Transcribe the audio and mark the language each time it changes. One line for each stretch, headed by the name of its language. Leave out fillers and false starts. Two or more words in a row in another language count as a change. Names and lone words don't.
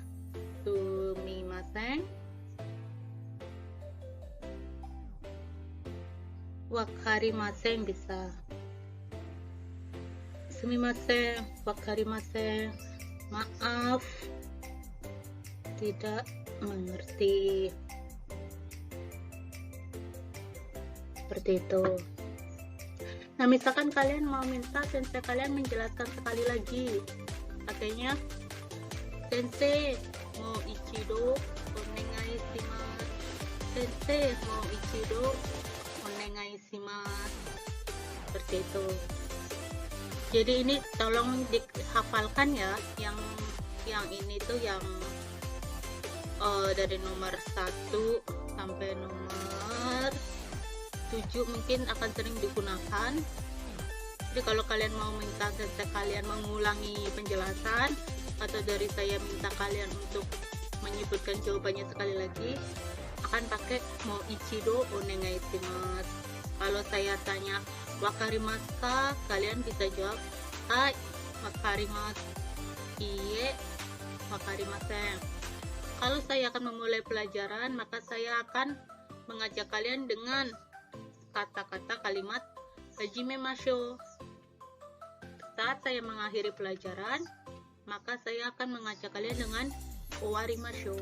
Japanese: すみません、わかりません bisa. すみません、わかりません,
Indonesian: maaf tidak mengerti. Seperti itu. Nah misalkan kalian mau minta sensei kalian menjelaskan sekali lagi, pakainya sensei
Japanese: もう一度お願いします,
Indonesian: sensei
Japanese: もう一度お願いします,
Indonesian: seperti itu. Jadi ini tolong dihafalkan ya, yang ini tuh yang dari nomor 1 sampai nomor 7 mungkin akan sering digunakan. Jadi kalau kalian mau minta sensei kalian mengulangi penjelasan, atau dari saya minta kalian untuk menyebutkan jawabannya sekali lagi, akan pakai
Japanese: もう一度お願いします.
Indonesian: Kalau saya tanya
Japanese: わかりますか,
Indonesian: kalian bisa jawab
Japanese: はい、わかります、いいえ、わかりません.
Indonesian: Kalau saya akan memulai pelajaran, maka saya akan mengajak kalian dengan kata-kata kalimat hajimemashou. Saat saya mengakhiri pelajaran, maka saya akan mengajak kalian dengan owarimashou.